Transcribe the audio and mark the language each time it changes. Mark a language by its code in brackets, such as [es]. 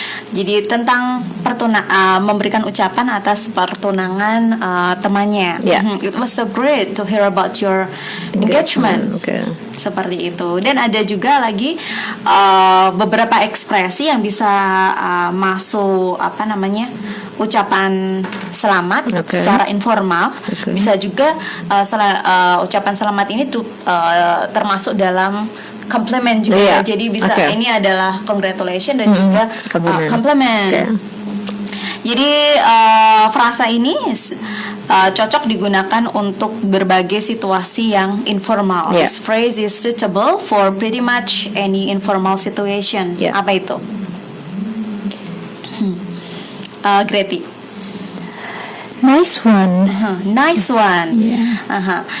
[id] Jadi tentang memberikan ucapan atas pertunangan temannya. [en] It was so great to hear about your engagement. [id] Seperti itu. Dan ada juga lagi beberapa ekspresi yang bisa masuk ucapan selamat secara informal. Bisa juga ucapan selamat ini termasuk dalam compliment juga. Jadi bisa ini adalah congratulations dan juga compliment. Jadi frasa ini cocok digunakan untuk berbagai situasi yang informal. [en] Yeah. This phrase is suitable for pretty much any informal situation. Yeah. [id] Apa itu? Greti. [en] Nice one. Nice one. Yeah.